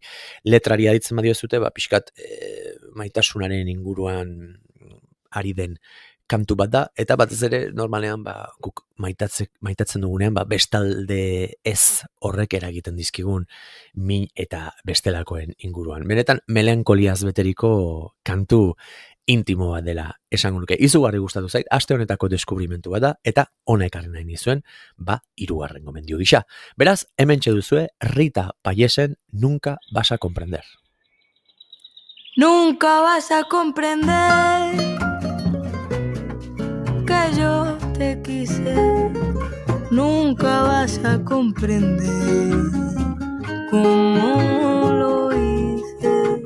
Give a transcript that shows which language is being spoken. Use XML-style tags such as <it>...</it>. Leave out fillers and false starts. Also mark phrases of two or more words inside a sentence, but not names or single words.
<eu>Letrari aditzen badiozute, pixkat maitasunaren inguruan ari den kantu bat da, eta batez ere normalean guk maitatzen dugunean bestalde ez horrek eragiten dizkigun min eta bestelakoen inguruan. Benetan melankoliaz beteriko kantu intimo bat dela esango nuke. Izugarri gustatu zait, aste honetako deskubrimentu bat da, eta hona ekarri nahi nizuen, 3. gomendio gisa. Beraz, hementxe duzue Rita Payesen Nunca vas a comprender.</eu> <es>Nunca vas a comprender que yo te quise. Nunca vas a comprender cómo lo hice.</es>